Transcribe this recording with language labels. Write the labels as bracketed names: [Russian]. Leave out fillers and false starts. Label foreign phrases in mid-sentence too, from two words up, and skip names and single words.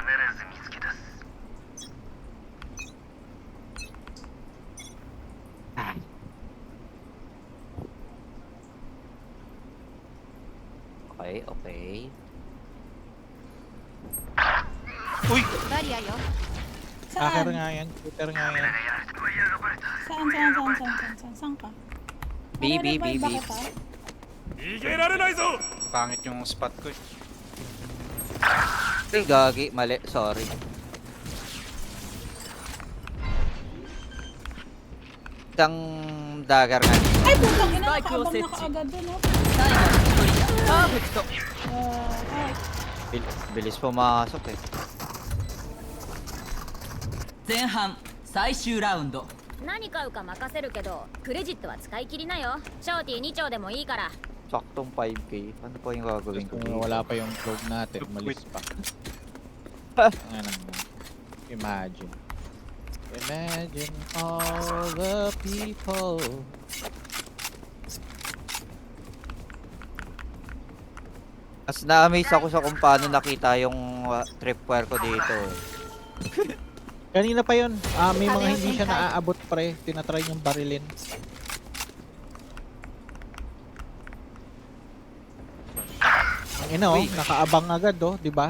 [English] Okay, okay. [Japanese] バリアよ [Filipino] Hacker Saan? nga yan. Shooter nga yan. Saan ka? B, B, B, Nare-revive ba B. kita? Pangit yung spot ko eh. Ay, gagi. Mali. Sorry. Isang dagger nga. Ay, putang ina. Spike Nakaabang Rosette. na kaagad dun, oh. [Japanese] 最後の1人だパーフェクト [Filipino] Ay. Bilis pumasok eh. [Japanese] 前半最終ラウンド何買うか任せるけどクレジットは使い切りなよショーティー2丁でもいいから [Filipino] Saktong 5k. Ano pa yung gagawin ko? Kung wala pa yung clone natin, umalis pa. Ano naman. Imagine. [English] Imagine all the people. [Filipino] Mas na-amaze ako sa kung paano nakita yung tripwire ko dito. Kanina pa yun. May mga hindi siya naaabot pre. Tinatry yung barilin. Ang ina oh, nakaabang agad oh, di ba?